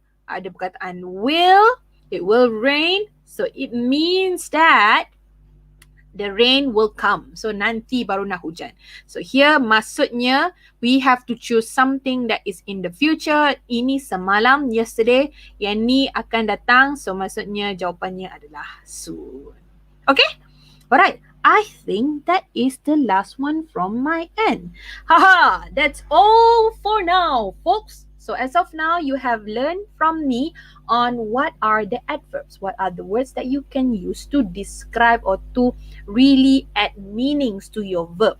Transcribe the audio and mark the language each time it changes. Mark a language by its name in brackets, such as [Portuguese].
[Malay] Ada perkataan [English] will, it will rain. So it means that the rain will come. So [Malay] nanti baru nak hujan. [English] So here [Malay] maksudnya [English] we have to choose something that is in the future. [Malay] Ini semalam, yesterday. Yang ni akan datang. So maksudnya jawapannya adalah soon. [English] Okay? Alright. I think that is the last one from my end. Haha, that's all for now, folks. So as of now, you have learned from me on what are the adverbs, what are the words that you can use to describe or to really add meanings to your verb.